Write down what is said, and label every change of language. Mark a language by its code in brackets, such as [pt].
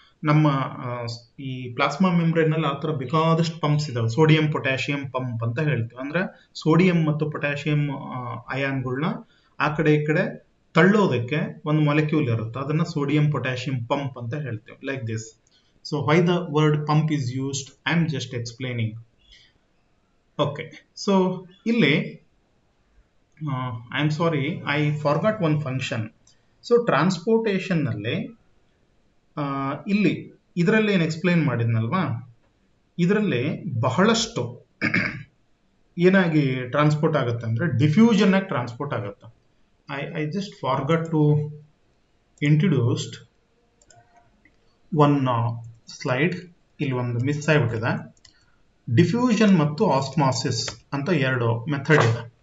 [kn] ನಮ್ಮ ಈ plasma membrane ನಲ್ಲಿ ಆ ತರ ಬೇಕಾದಷ್ಟು ಪಂಪ್ಸ್ ಇದಾವೆ. ಸೋಡಿಯಂ ಪೊಟ್ಯಾಷಿಯಂ ಪಂಪ್ ಅಂತ ಹೇಳ್ತೀವಿ, ಅಂದ್ರೆ ಸೋಡಿಯಂ ಮತ್ತು ಪೊಟ್ಯಾಷಿಯಂ ಅಯಾನ್ಗಳನ್ನ ಆ ಕಡೆ ಈ ಕಡೆ ತಳ್ಳೋದಕ್ಕೆ ಒಂದು ಮಾಲಿಕ್ಯೂಲ್ ಇರುತ್ತೆ, ಅದನ್ನ ಸೋಡಿಯಂ ಪೊಟ್ಯಾಷಿಯಂ ಪಂಪ್ ಅಂತ ಹೇಳ್ತೇವೆ, [en] Like this. So why the word pump is used, I am just explaining. Okay, so [kn] ಇಲ್ಲಿ [en] I am sorry, I forgot one function. [kn] So transportation ನಲ್ಲಿ ಇಲ್ಲಿ ಇದರಲ್ಲಿ ಏನು ಎಕ್ಸ್ಪ್ಲೈನ್ ಮಾಡಿದ್ನಲ್ವಾ, ಇದರಲ್ಲಿ ಬಹಳಷ್ಟು ಏನಾಗಿ ಟ್ರಾನ್ಸ್ಪೋರ್ಟ್ ಆಗುತ್ತೆ ಅಂದ್ರೆ ಡಿಫ್ಯೂಷನ್ ಆಗಿ ಟ್ರಾನ್ಸ್ಪೋರ್ಟ್ ಆಗುತ್ತೆ. [en] I just forgot to introduce one slide, [kn] ಇಲ್ಲಿ ಒಂದು ಮಿಸ್ ಆಗಿಬಿಟ್ಟಿದೆ. ಡಿಫ್ಯೂಷನ್ ಮತ್ತು ಆಸ್ಮಾಸಿಸ್ ಅಂತ ಎರಡು ಮೆಥಡ್ ಇದೆ.